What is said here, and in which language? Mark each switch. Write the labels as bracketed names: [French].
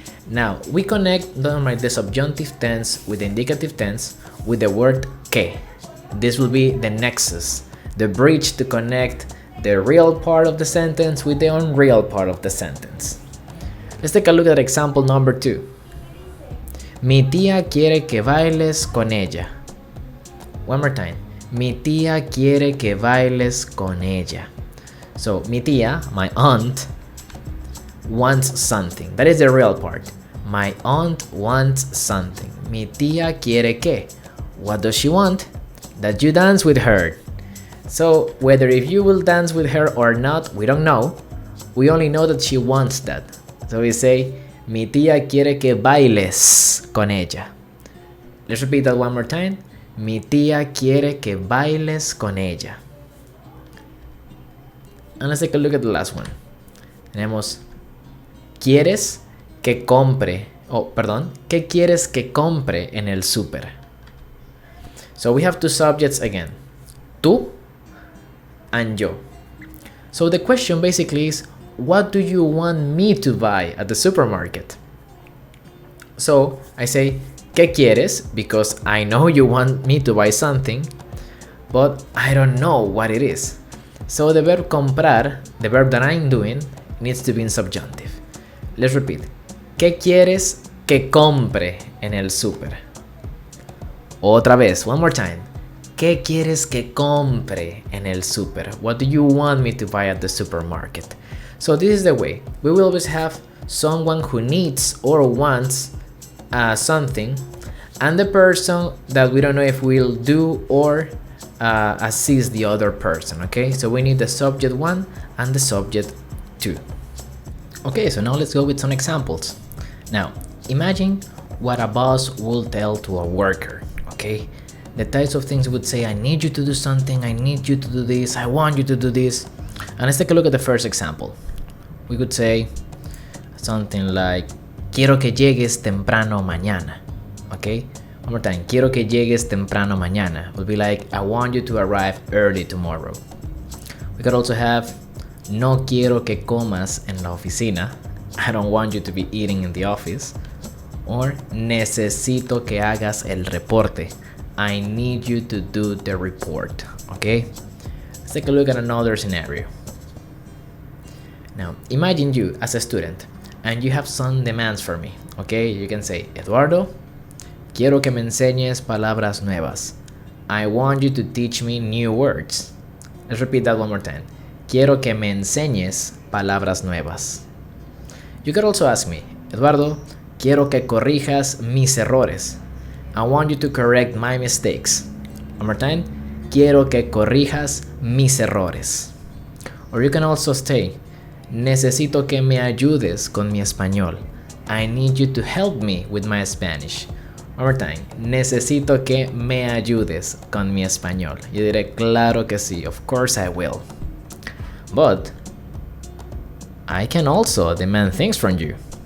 [English] Now, we connect the subjunctive tense with the indicative tense with the word que. This will be the nexus, the bridge to connect the real part of the sentence with the unreal part of the sentence. Let's take a look at example number 2. [Spanish] Mi tía quiere que bailes con ella. [English] One more time. [Spanish] Mi tía quiere que bailes con ella. [English] So, [Spanish] mi tía, [English] my aunt, wants something. That is the real part. My aunt wants something. [Spanish] Mi tía quiere que. [English] What does she want? That you dance with her. So, whether if you will dance with her or not, we don't know. We only know that she wants that. So we say, [Spanish] mi tía quiere que bailes con ella. [English] Let's repeat that one more time. [Spanish] Mi tía quiere que bailes con ella. [English] And let's take a look at the last one. [Spanish] Tenemos, ¿quieres que compre? ¿Qué quieres que compre en el súper? [English] So we have two subjects again. Tú and yo. So the question basically is, what do you want me to buy at the supermarket? So I say, [Spanish] ¿qué quieres? [English] Because I know you want me to buy something, but I don't know what it is. So the verb comprar, the verb that I'm doing, needs to be in subjunctive. Let's repeat. [Spanish] ¿Qué quieres que compre en el súper? Otra vez, [English] one more time. [Spanish] ¿Qué quieres que compre en el súper? [English] What do you want me to buy at the supermarket? So this is the way. We will always have someone who needs or wants something, and the person that we don't know if will do or assist the other person, okay? So we need the subject 1 and the subject 2. Okay, so now let's go with some examples. Now, imagine what a boss will tell to a worker, okay? The types of things would say, I need you to do something, I need you to do this, I want you to do this. And let's take a look at the first example. We could say something like, [Spanish] quiero que llegues temprano mañana. [English] Okay? One more time. [Spanish] Quiero que llegues temprano mañana. [English] Would be like, I want you to arrive early tomorrow. We could also have, [Spanish] no quiero que comas en la oficina. [English] I don't want you to be eating in the office. [Spanish] Or, necesito que hagas el reporte. [English] I need you to do the report. Okay? Let's take a look at another scenario. Now, imagine you as a student and you have some demands for me, okay? You can say, Eduardo, [Spanish] quiero que me enseñes palabras nuevas. [English] I want you to teach me new words. Let's repeat that one more time. [Spanish] Quiero que me enseñes palabras nuevas. [English] You could also ask me, Eduardo, [Spanish] quiero que corrijas mis errores. [English] I want you to correct my mistakes. One more time. [Spanish] Quiero que corrijas mis errores. [English] Or you can also say, [Spanish] necesito que me ayudes con mi español. [English] I need you to help me with my Spanish. One more time. [Spanish] Necesito que me ayudes con mi español. Yo diré, claro que sí. [English] Of course I will. But I can also demand things from you.